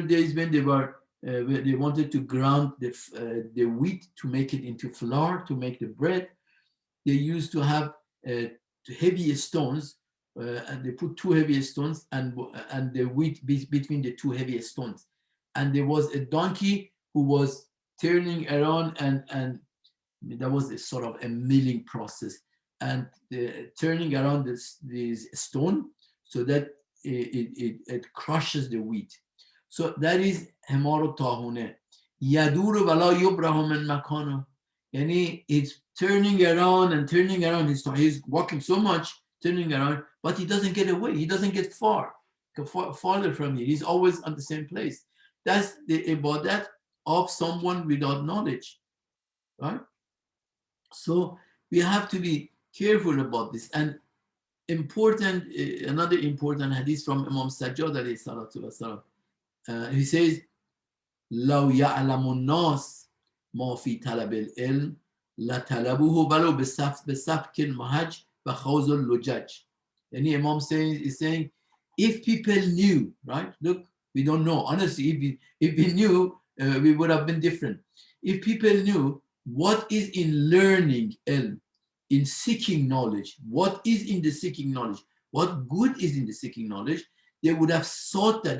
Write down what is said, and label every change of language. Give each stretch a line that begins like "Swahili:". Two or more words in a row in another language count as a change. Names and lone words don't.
English: days when they wanted to ground the wheat to make it into flour to make the bread, they used to have heavy stones, and they put two heavy stones and the wheat between the two heavy stones, and there was a donkey who was turning around, and that was a sort of a milling process, and turning around this stone so that it crushes the wheat. So that is
Arabic: حمار الطاحونة. يدور ولا يبرح من مكانه.
English: Yani it's turning around and turning around. He's walking so much, turning around, but he doesn't get away. He doesn't get farther from here. He's always at the same place. That's the ibadat of someone without knowledge, right? So we have to be careful about this. And another important hadith from Imam Sajjad
Arabic: عليه الصلاة والسلام.
English: He says,
Arabic: لو يعلم الناس ما في طلب العلم لطلبوه ولو بسفك المهج وخوض اللجج.
English: And Imam is saying, if people knew, right? Look, we don't know. Honestly, if we knew, we would have been different. If people knew what is in learning ilm, in seeking knowledge, what is in the seeking knowledge, what good is in the seeking knowledge, they would have sought that.